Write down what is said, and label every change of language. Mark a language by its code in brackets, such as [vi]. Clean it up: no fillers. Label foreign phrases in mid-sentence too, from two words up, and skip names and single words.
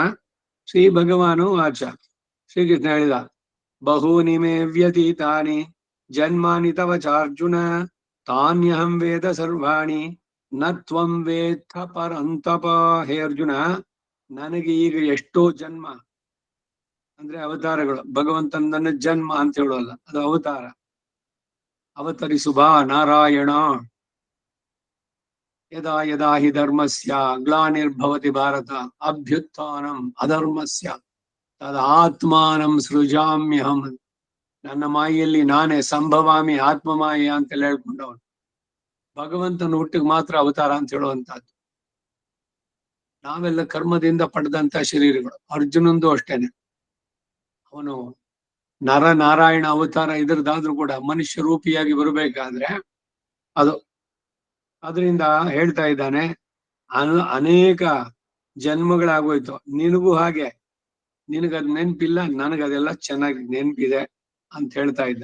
[sa] ಶ್ರೀ ಭಗವಾನು ಆಚ [kn] ಶ್ರೀಕೃಷ್ಣ ಹೇಳಿದ, [sa] ಬಹೂನಿ ಮೇ ವ್ಯತೀತಾನಿ ಜನ್ಮಾನಿ ತವ ಚಾರ್ಜುನ ತಾನ್ಯಹಂ ವೇದ ಸರ್ವಾಣಿ ನ ತ್ವಂ ವೇತ್ತ ಪರಂತಪ. [kn] ಹೇ ಅರ್ಜುನ, ನನಗೆ ಈಗ ಎಷ್ಟೋ ಜನ್ಮ ಅಂದ್ರೆ ಅವತಾರಗಳು, ಭಗವಂತನ ಜನ್ಮ ಅಂತ ಹೇಳೋಲ್ಲ, ಅದು ಅವತಾರ. ಅವತರಿಸು ಬಾ ನಾರಾಯಣ. [sa] ಯದಾ ಯದಾ ಹಿ ಧರ್ಮಸ್ಯ ಗ್ಲಾನಿರ್ಭವತಿ ಭಾರತ ಅಭ್ಯುತ್ಥಾನಂ ಅಧರ್ಮಸ್ಯ ತದಾತ್ಮಾನಂ ಸೃಜಾಮ್ಯಹಂ. [kn] ನನ್ನ ಮಾಯೆಯಲ್ಲಿ ನಾನೇ [sa] ಸಂಭವಾಮಿ ಆತ್ಮಮಾಯ [kn] ಅಂತೆಲ್ಲ ಹೇಳ್ಕೊಂಡವನು. ಭಗವಂತನ ಹುಟ್ಟಿಗೆ ಮಾತ್ರ ಅವತಾರ ಅಂತ ಹೇಳುವಂತಹದ್ದು. ನಾವೆಲ್ಲ ಕರ್ಮದಿಂದ ಪಡೆದಂತ ಶರೀರಗಳು. ಅರ್ಜುನಂದು ಅಷ್ಟೇನೆ, ಅವನು ನಾರಾಯಣ ಅವತಾರ ಇದ್ರದ್ದಾದ್ರೂ ಕೂಡ ಮನುಷ್ಯ ರೂಪಿಯಾಗಿ ಬರಬೇಕಾದ್ರೆ ಅದು ಅದರಿಂದ ಹೇಳ್ತಾ ಇದ್ದಾನೆ, ಅನೇಕ ಜನ್ಮಗಳಾಗೋಯ್ತು, ನಿನಗೂ ಹಾಗೆ, ನಿನಗದ್ ನೆನ್ಪಿಲ್ಲ, ನನಗದೆಲ್ಲ ಚೆನ್ನಾಗಿ ನೆನ್ಪಿದೆ ಅಂತ ಹೇಳ್ತಾ ಇದ್ದ.